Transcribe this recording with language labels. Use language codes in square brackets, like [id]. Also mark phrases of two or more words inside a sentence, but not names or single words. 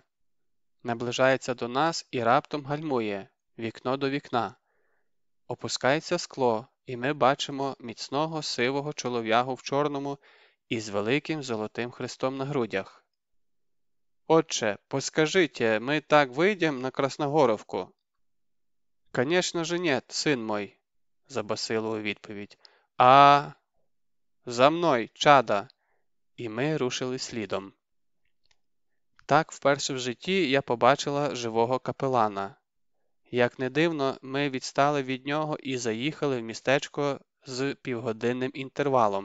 [uk] Наближається до нас і раптом гальмує, вікно до вікна. Опускається скло, і ми бачимо міцного сивого чолов'ягу в чорному із великим золотим хрестом на грудях. [ru] «Отче, поскажите, мы так выйдем на Красногоровку?» «Конечно же нет, сын мой», – [uk] забасило у відповідь. [ru] «А за мною, чада!» [uk] І ми рушили слідом. Так вперше в житті я побачила живого капелана. Як не дивно, ми відстали від нього і заїхали в містечко з півгодинним інтервалом.